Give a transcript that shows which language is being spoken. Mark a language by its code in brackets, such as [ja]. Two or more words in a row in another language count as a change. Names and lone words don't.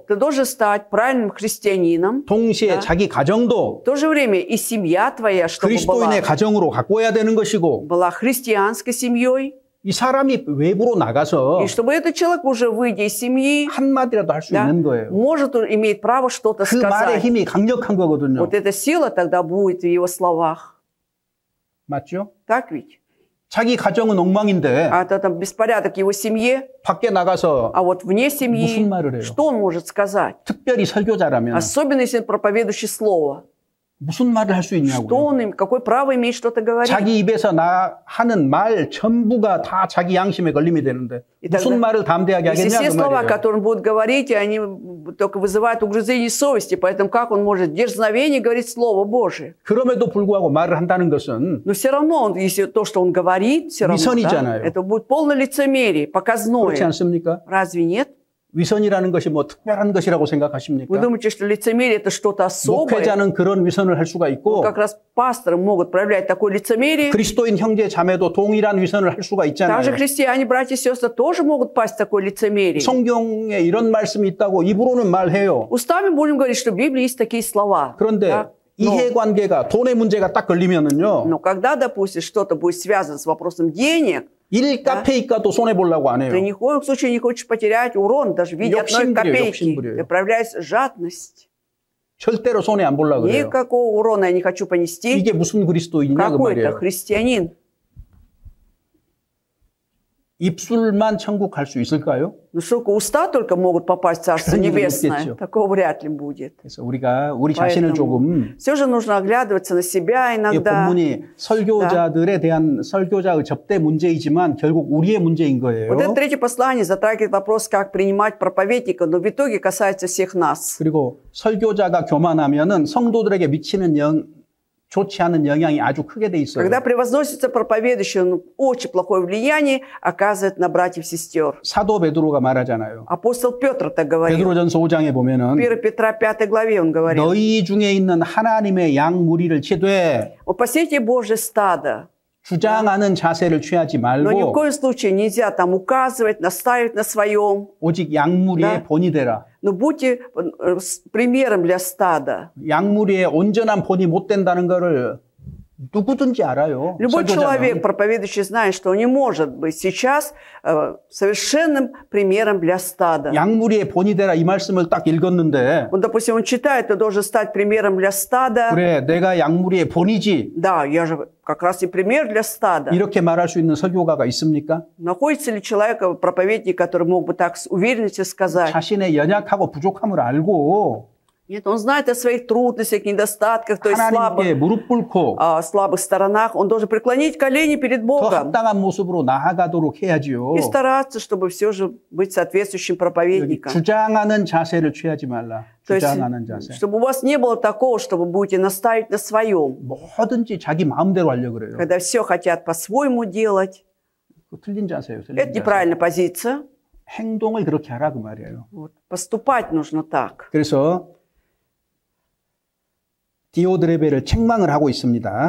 [ru] Ты должен стать правильным христианином. [ko] 동시에 [ru] Да. [ko] 자기 가정도 [ru] В то же время и семья твоя, чтобы [ko] 그리스도인의 가정으로 가꿔야 되는 것이고 [ru] была христианской семьей. [ko] 이 사람이 외부로 나가서 [ru] И чтобы этот человек, уже выйдя из семьи, [ko] 한마디라도 할 수 [ru] да, [ko] 있는 거예요. [ru] может иметь право что-то [ko] 그 말의 [ru] сказать. [ko] 힘이 강력한 거거든요. [ru] Вот эта сила тогда будет в его словах. [ko] 맞죠? [ru] Так ведь? [ko] 자기 가정은 엉망인데 [ru] А это там беспорядок в его семье, [ko] 밖에 на가서 [ru] а вот вне семьи, [ko] 무슨 말을 해요? [ru] что он может сказать? [ko] 특별히 설교자라면 [ru] Особенно, если он проповедующий слово. [ko] 무슨 말을 할 수 [ru] Что [ko] 있냐고요. [ru] он им, какое право имеет что-то говорить? [ko] 자기 입에서 하는 말 전부가 다 자기 양심에 걸림이 되는데 무슨 말을 담대하게 [ru] Если [ko] 하겠냐 [ru] все [ko] 그 [ru] слова, [ko] 말이에요. [ru] которые он будет говорить, они только вызывают угрызение совести, поэтому как он может в дерзновении говорить Слово Божие? [ko] 그럼에도 불구하고 말을 한다는 것은 [ru] Но все равно, если то, что он говорит, все равно, да, [ko] 위선이잖아요. [ru] это будет полное лицемерие, [ko] 그렇지 [ru] показное. [ko] 않습니까? [ru] Разве нет? [ko] 위선이라는 것이 뭐 특별한 것이라고 [ru] Вы [ko] 생각하십니까? [ru] думаете, что лицемерие это что-то особое? [ko] 목회자는 그런 위선을 할 수가 [ru] Ну, [ko] 있고 [ru] как раз пасторы могут проявлять такое лицемерие. [ko] 그리스도인 형제 자매도 동일한 위선을 할 수가 있잖아요. [ru] Также христиане, братья и сестры, тоже могут пасть в такое лицемерие. [ko] 성경에 이런 말씀이 있다고 입으로는 말해요. [ru] Устами будем говорить, что в Библии есть такие слова. [ko] 그런데 [ru] Да? [ko] 이해관계가 돈의 문제가 딱 걸리면은요. [ru] Но когда, допустим, что-то будет связано с вопросом денег, [ko] 일 카페이가도 손해 보려고 안 해요. [ru] ты ни в коем случае не хочешь потерять урон даже в виде одной копейки. Ты проявляешь жадность. [ko] 절대로 손해 안 보려고 그래요. [ru] Никакого урона я не хочу понести. [ko] 이게 무슨 그리스도인이냐 그 [ru] Какой-то [ko] 말이에요. [ru] христианин. [ko] 입술만 천국 갈 수 있을까요? [ru] Ну что, уста только могут попасть в Царство [ko] 그런 일은 [ru] Небесное? [ko] 없겠죠. [ru] Такого вряд ли будет. [ko] 그래서 우리가 우리 자신을 조금 [ru] Все же нужно оглядываться на себя [ko] 이 [ru] иногда. [ko] 본문이 설교자들에 대한 설교자의 접대 문제이지만 결국 우리의 문제인 거예요. [ru] Вот это третье послание затрагивает вопрос, как принимать проповедника, но в итоге касается всех нас. [ko] 그리고 설교자가 교만하면은 성도들에게 미치는 좋지 않은 영향이 아주 크게 돼 있어요. [ru] Когда превозносится проповедующий, он очень плохое влияние оказывает на братьев и сестер. [ko] 사도 베드로가 말하잖아요. [ru] Апостол Петр так говорил. [ko] 베드로전서 5장에 보면은 [ru] 1 Петра 5 главе он говорит. [ko] 너희 중에 있는 하나님의 양 무리를 치되 [ru] Вот пасите Божье стадо. [ko] 주장하는 자세를 취하지 [ru] Но ни в [ko] 말고 [ru] коем случае нельзя там указывать, настаивать на своем. [ko] 오직 양 무리의 본이 되라. [ru] Но будьте примером для стада. [ko] 양 무리의 온전한 본이 못 된다는 거를 누구든지 알아요. [ru] Любой человек, [ko] 설교자는. [ru] проповедующий, знает, что он не может быть сейчас совершенным примером для стада. [ko] 양 무리의 본이 되라 이 말씀을 딱 읽었는데 [ru] Вот, допустим, он читает, ты должен стать примером для стада. [ko] 그래 내가 양 무리의 본이지 [ru] Да, я же как раз и пример для стада. [ko] 이렇게 말할 수 있는 설교가가 있습니까? [ru] Находится ли человек, проповедник, который мог бы так с уверенностью сказать? [ko] 자신의 연약하고 부족함을 알고 [ru] Нет, он знает о своих трудностях, недостатках, то есть [ko] 하나님께 무릎 꿇고 слабых сторонах. [ru] Он должен преклонить колени перед [ko] 더 [ru] Богом [ko] 합당한 모습으로 나아가도록 해야지요. [ru] и стараться, чтобы все же быть соответствующим [ko] 여기 [ru] проповедником. [ko] 주장하는 자세를 취하지 말라. [ru] То есть, [ko] 주장하는 자세. [ru] чтобы у вас не было такого, что вы будете настаивать на своем. [ko] 뭐든지 자기 마음대로 하려고 그래요. [ru] Когда все хотят по-своему делать. [ko] 그 틀린 자세예요. 틀린 [ru] Это [ko] 자세. [ru] неправильная позиция. [ko] 행동을 그렇게 하라 그 말이에요. [ru] Вот. Поступать нужно так. [ko] 그래서 디오드레베를 책망을 하고 있습니다.